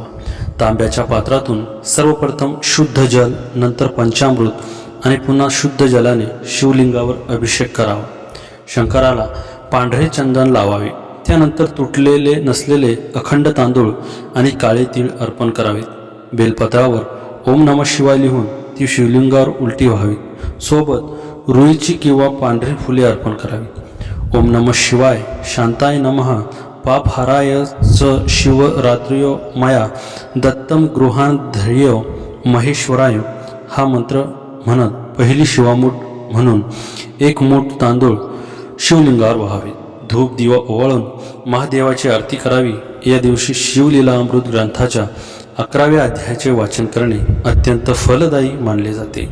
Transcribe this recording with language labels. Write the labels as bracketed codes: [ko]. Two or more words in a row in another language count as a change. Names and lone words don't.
[mr] तांब्याच्या पात्रातून सर्वप्रथम शुद्ध जल, नंतर पंचामृत आणि पुन्हा शुद्ध जलाने शिवलिंगावर अभिषेक करावा. शंकराला पांढरे चंदन लावावे. त्यानंतर तुटलेले नसलेले अखंड तांदूळ आणि काळे तीळ अर्पण करावेत. बेलपत्रावर [sa] ओम नमः शिवाय [mr] लिहून ती शिवलिंगावर उलटी व्हावी. सोबत रुईची किंवा पांढरी फुले अर्पण करावी. [sa] ओम नमः शिवाय, शांताय नमः, पापहाराय च शिवरात्र्यो मया दत्तम गृहांधर्य महेश्वराय [mr] हा मंत्र म्हणत पहिली शिवामूठ म्हणून एक मूठ तांदूळ शिवलिंगावर व्हावे. धूप दिवा ओवाळून महादेवाची आरती करावी. या दिवशी शिवलीला अमृत ग्रंथाच्या 11व्या अध्यायाचे वाचन करणे अत्यंत फलदायी मानले जाते.